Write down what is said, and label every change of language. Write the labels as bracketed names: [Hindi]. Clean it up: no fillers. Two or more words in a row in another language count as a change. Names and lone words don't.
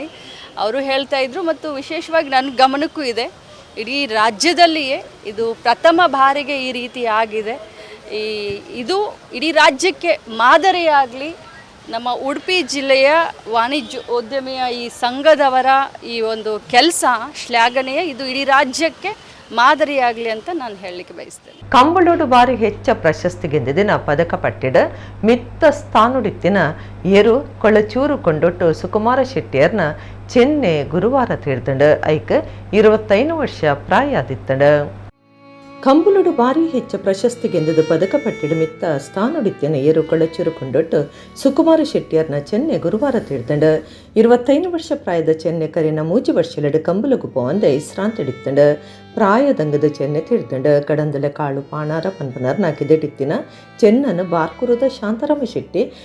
[Kannada] ಅವರು ಹೇಳ್ತಾ ಇದ್ರು ಮತ್ತು ವಿಶೇಷವಾಗಿ ನನ್ನ ಗಮನಕ್ಕೂ ಇದೆ, ಇಡೀ ರಾಜ್ಯದಲ್ಲಿಯೇ ಇದು ಪ್ರಥಮ ಬಾರಿಗೆ ಈ ರೀತಿ ಆಗಿದೆ. ಇದು ಇಡೀ ರಾಜ್ಯಕ್ಕೆ ಮಾದರಿಯಾಗಲಿ. ನಮ್ಮ ಉಡುಪಿ ಜಿಲ್ಲೆಯ ವಾಣಿಜ್ಯೋದ್ಯಮಿಯ ಈ ಸಂಘದವರ ಈ ಒಂದು ಕೆಲಸ ಶ್ಲಾಘನೀಯ. ಇದು ಇಡೀ ರಾಜ್ಯಕ್ಕೆ ಮಾದರಿಯಾಗಲಿ ಅಂತ ನಾನು ಹೇಳಲಿಕ್ಕೆ ಬಯಸ್ತೇನೆ. [Tulu] ಕಂಬಳೋಡು ಬಾರಿ ಹೆಚ್ಚ ಪ್ರಶಸ್ತಿ ಗೆದ್ದಿನ ಪದಕ ಪಟ್ಟಿಡ ಮಿತ್ತ ಸ್ಥಾನುಡಿತ್ತಿನ ಏರು ಕೊಳಚೂರು ಕೊಂಡೊಟ್ಟು ಸುಕುಮಾರ ಶೆಟ್ಟಿಯರ್ನ ಚೆನ್ನೆ ಗುರುವಾರ ತೀರ್ದಂಡ ಐಕ್ 25 ವರ್ಷ ಪ್ರಾಯ ಆದಿತ್ತಂಡ. ಕಂಬಳೋಡು ಬಾರಿ ಹೆಚ್ಚ ಪ್ರಶಸ್ತಿ ಗೆಂದದ ಪದಕ ಪಟ್ಟಿಡ ಮಿತ್ತ ಸ್ಥಾನುಡಿತ್ತಿನ ಏರು ಕೊಳಚೂರು ಕೊಂಡೊಟ್ಟು ಸುಕುಮಾರ ಶೆಟ್ಟಿಯರ್ನ ಚೆನ್ನೆ ಗುರುವಾರ ತೀರ್ದಂಡ 25 ವರ್ಷ ಪ್ರಾಯದ ಚೆನ್ನೆ ಕರಿನ 3 ವರ್ಷಲೆಡು ಕಂಬಲಗು ಪೋಂದೆ ಇಸ್ರಾಂತಡಿತ್ತಂಡ ಪ್ರಾಯದಂಗದ ಚೆನ್ನೆ ತೀರ್ದಂಡ ಕಡಂದಲ ಕಾಳು ಪಾಣಾರ ಪನ್ಪನರ್ ನಾಕಿದೆಟಿತ್ತಿನ ಚೆನ್ನನು ಬಾರ್ಕುರದ ಶಾಂತಾರಾಮ ಶೆಟ್ಟಿ